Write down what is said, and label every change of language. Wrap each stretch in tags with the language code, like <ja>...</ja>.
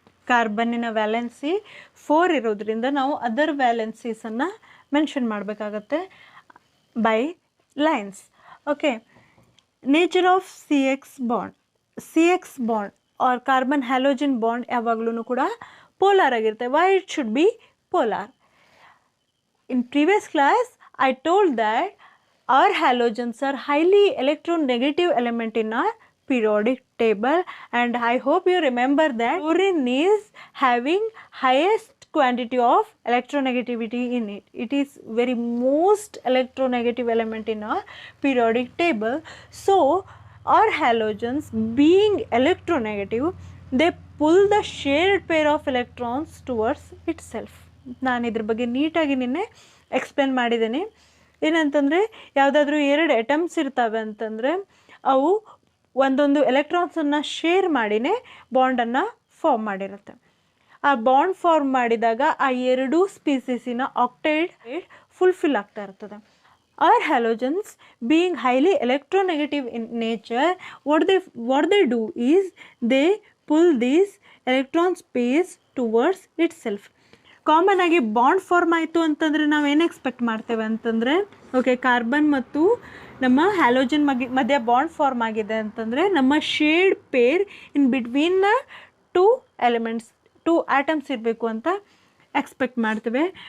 <kn>ಕಾರ್ಬನ್ನಿನ valency 4 ಇರೋದ್ರಿಂದ ನಾವು other ವ್ಯಾಲೆನ್ಸೀಸನ್ನು mention ಮಾಡಬೇಕಾಗತ್ತೆ by lines. Okay, nature of C X bond R carbon halogen bond ಯಾವಾಗಲೂ ಕೂಡ ಪೋಲಾರ್ ಆಗಿರುತ್ತೆ.</kn> <en>Why it should be polar? In previous class I told that our halogens are highly electronegative element in our periodic table, and I hope you remember that fluorine is having highest quantity of electronegativity in it. It is very most electronegative element in our periodic table. So our halogens being electronegative, they pull the shared pair of electrons towards itself.</en> <kn>ನಾನು ಇದ್ರ ಬಗ್ಗೆ ನೀಟಾಗಿ ನಿನ್ನೆ explain ಮಾಡಿದ್ದೀನಿ. ಏನಂತಂದರೆ ಯಾವುದಾದ್ರೂ 2 atoms ಇರ್ತವೆ ಅಂತಂದರೆ ಅವು ಒಂದೊಂದು ಎಲೆಕ್ಟ್ರಾನ್ಸನ್ನು ಶೇರ್ ಮಾಡಿನೇ ಬಾಂಡನ್ನು ಫಾರ್ಮ್ ಮಾಡಿರುತ್ತೆ. ಆ ಬಾಂಡ್ ಫಾರ್ಮ್ ಮಾಡಿದಾಗ ಆ 2 ಸ್ಪೀಸೀಸಿನ ಆಕ್ಟೈಡ್ ಫುಲ್ಫಿಲ್ ಆಗ್ತಾ ಇರ್ತದೆ.</kn> <en>Our halogens being highly electronegative in nature, what they do is they pull these electron space towards itself.</en> <kn>Common ಆಗಿ ಬಾಂಡ್ ಫಾರ್ಮ್ ಆಯಿತು ಅಂತಂದರೆ ನಾವೇನು ಎಕ್ಸ್ಪೆಕ್ಟ್ ಮಾಡ್ತೇವೆ ಅಂತಂದರೆ, ಓಕೆ, ಕಾರ್ಬನ್ ಮತ್ತು ನಮ್ಮ ಹ್ಯಾಲೋಜನ್ ಮಧ್ಯೆ ಬಾಂಡ್ ಫಾರ್ಮ್ ಆಗಿದೆ ಅಂತಂದರೆ ನಮ್ಮ shade peer</kn> <en>in between the 2 elements</en> <kn>2 atoms ಇರಬೇಕು ಅಂತ ಎಕ್ಸ್ಪೆಕ್ಟ್ ಮಾಡ್ತೇವೆ.</kn>